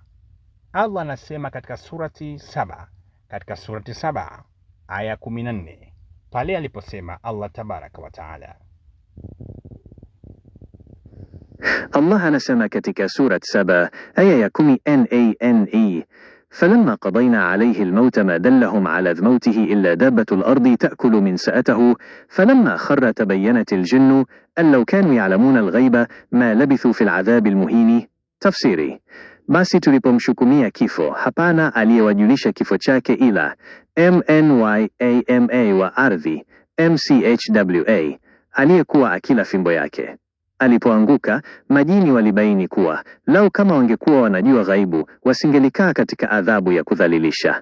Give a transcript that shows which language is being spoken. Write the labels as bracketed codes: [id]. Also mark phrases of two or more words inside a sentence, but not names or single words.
[sw] Allah anasema katika surati Saba aya 14 pale aliposema Allah [ar] تبارك وتعالى. [sw] Allah anasema katika surat Saba aya ya 10 [ar] فلما قضينا عليه الموت ما دلهم على موته إلا دابة الأرض تأكل من سأته فلما خر تبينت الجن أن لو كانوا يعلمون الغيب ما لبثوا في العذاب المهين. [sw] Tafsiri: basi tulipomshukumia kifo, hapana aliyewajulisha kifo chake ila Mnyama wa ardhi Mchwa aliyekuwa akila fimbo yake. Alipoanguka, majini walibaini kuwa lau kama wangekuwa wanajua ghaibu, wasingelikaa katika adhabu ya kudhalilisha.